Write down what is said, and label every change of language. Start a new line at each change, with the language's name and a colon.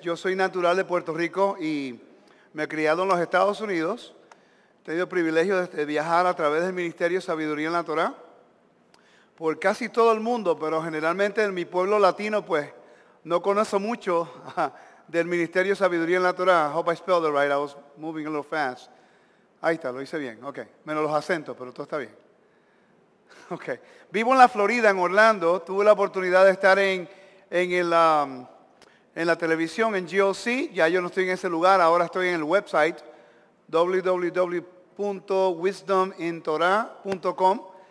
Spanish: Yo soy natural de Puerto Rico y me he criado en los Estados Unidos. He tenido el privilegio de viajar a través del Ministerio Sabiduría en la Torá por casi todo el mundo, pero generalmente en mi pueblo latino, pues, no conozco mucho del Ministerio Sabiduría en la Torá.
English: I hope I spelled it right. I was moving a little fast.
Spanish: Ahí está, lo hice bien. Ok. Menos los acentos, pero todo está bien. Ok. Vivo en la Florida, en Orlando. Tuve la oportunidad de estar en la televisión, en GOC. Ya yo no estoy en ese lugar. Ahora estoy en el website www.wisdomintorah.com.